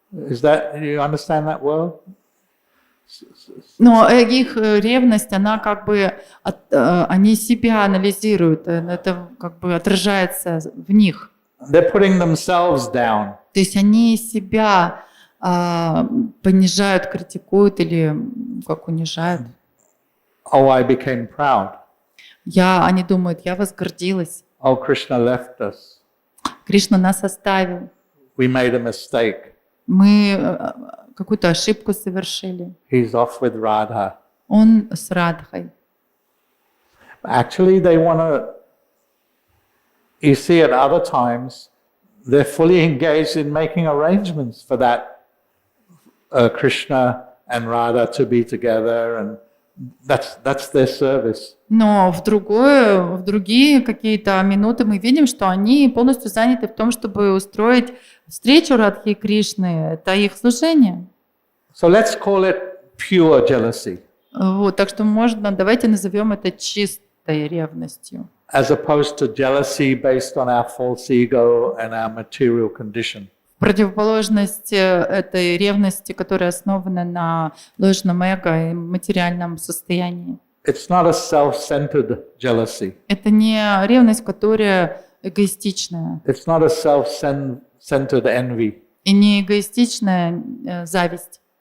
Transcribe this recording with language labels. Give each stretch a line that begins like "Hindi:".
English: Is that, you understand that word?
Russian: Но их ревность, она как бы, они себя анализируют, это как бы отражается в них.
English: They're putting themselves down.
Russian: То есть они себя понижают, критикуют или как унижают.
English: Oh, I became proud.
Russian: Они думают, я возгордилась.
English: Oh, Krishna left us.
Russian: Кришна нас оставил.
English: We made a mistake.
Russian: Мы какую-то ошибку совершили.
English: He's off with Radha.
Russian: Он с Радхой.
English: Actually, they want to, you see at other times, they're fully engaged in making arrangements for that Krishna and Radha to be together, and that's their service.
Russian: Но в другие какие-то минуты мы видим, что они полностью заняты в том, чтобы устроить встречу Радхи и Кришны. Это их служение.
English: So let's call it pure jealousy.
Russian: Вот, так что давайте назовем это чистой ревностью.
English: As opposed to jealousy based on our false ego and our material condition.
Russian: Противоположность этой ревности, которая основана на ложном эго и материальном состоянии.
English: It's not a self-centered jealousy.
Russian: Это не ревность, которая эгоистичная.
English: It's not a self-centered envy.
Russian: И не эгоистичная зависть.